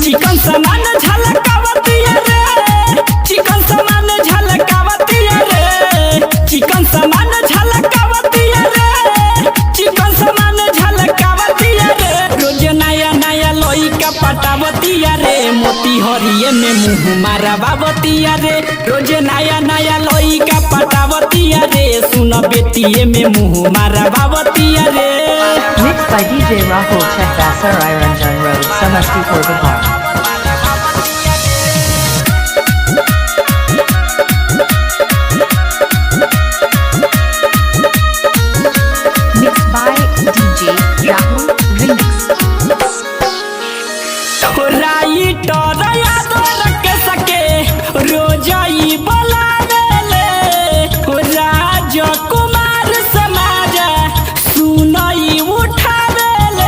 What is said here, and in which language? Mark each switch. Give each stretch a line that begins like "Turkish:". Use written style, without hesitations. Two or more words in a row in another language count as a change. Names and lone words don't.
Bhojpuri: चिकन समान झलकावतिया रे, चिकन समान झलकावतिया रे, चिकन समान झलकावतिया रे, चिकन समान झलकावतिया रे। रोज नया नया लइका पटावतिया रे, मोती हरिये में मुँह मारावतिया रे। रोज नया नया लइका पटावतिया रे, सुन बेतिये में मुँह मारावतिया रे।
English: Mixed by DJ Rahul Chakra Sarai Ranjan Road, Samastipur, Bihar. Mixed by DJ Rahul Remix।
Bhojpuri: राइटर याद रख सके रोजाई बोलावेले, राजकुमार समाज सुनई उठावेले।